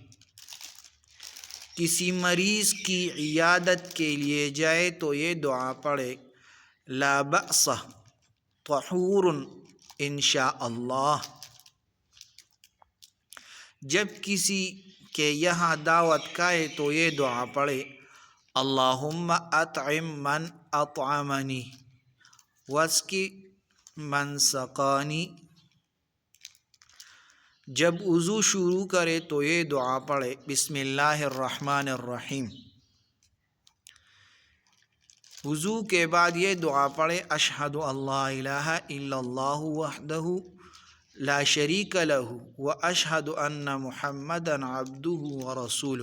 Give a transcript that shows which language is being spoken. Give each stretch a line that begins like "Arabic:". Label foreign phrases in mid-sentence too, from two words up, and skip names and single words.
Urdu: کسی مریض کی عیادت کے لیے جائے تو یہ دعا پڑھے:
Arabic: لا بأس طہور انشاء اللہ۔
Urdu: جب کسی کے یہاں دعوت کھائے تو یہ دعا پڑھے:
Arabic: اللہم اطعم من اطعمنی واسقی من سقانی۔
Urdu: جب وضو شروع کرے تو یہ دعا پڑھے:
Arabic: بسم اللہ الرحمن الرحیم۔
Urdu: وضو کے بعد یہ دعا پڑھے:
Arabic: اشہد ان لا الہ الا اللہ وحدہ لا شریک لہ و اشہد ان محمدا عبدہ و رسولہ۔